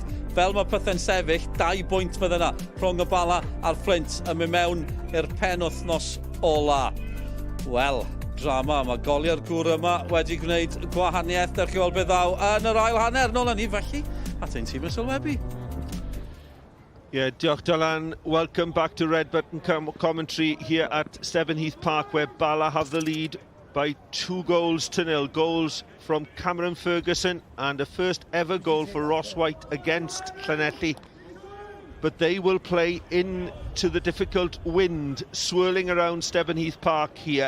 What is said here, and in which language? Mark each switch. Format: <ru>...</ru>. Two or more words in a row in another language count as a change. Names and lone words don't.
<cy>Fel mae pethau'n sefyll, 2 bwynt fydd yna rhwng y Bala a'r Flint yn mynd mewn i'r penwythnos ola. Wel, drama, mae goliau'r gŵr yma wedi gwneud gwahaniaeth der chi weld beth ddaw yn yr ail hanner. Nôl ni, felly, at ein tîm y sylwebu. Yeah, diolch Dylan.</cy> <en>Welcome back to Red Button commentary here at Stebonheath Park, where Bala have the lead by 2 goals to 0. Goals from Cameron Ferguson and a first ever goal for Ross White against Llanelli. But they will play into the difficult wind swirling around Stebonheath Park here.</en>